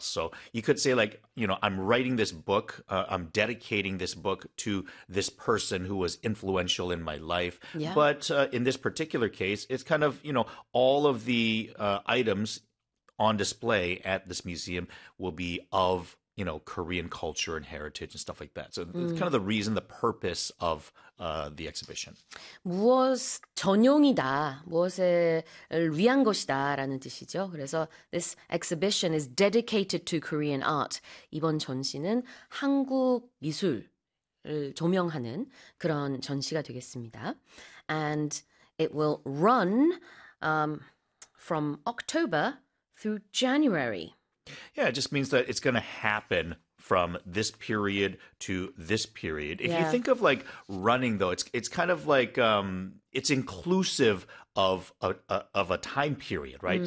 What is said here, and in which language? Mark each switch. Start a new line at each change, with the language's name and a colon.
English: So you could say like, you know, I'm writing this book, I'm dedicating this book to this person who was influential in my life. Yeah. But in this particular case, it's kind of, you know, all of the items on display at this museum will be of, you know, Korean culture and heritage and stuff like that. So it's kind of the reason, the purpose of the exhibition.
Korean: 무엇 전용이다, 무엇을 위한 것이다 라는 뜻이죠. 그래서
English: this exhibition is dedicated to Korean art.
Korean: 이번 전시는 한국 미술을 조명하는 그런 전시가 되겠습니다.
English: And it will run from October through January. Yeah, it just means that it's going to happen from this period to this period. If you think of like running, though, it's kind of like it's inclusive of a time period, right?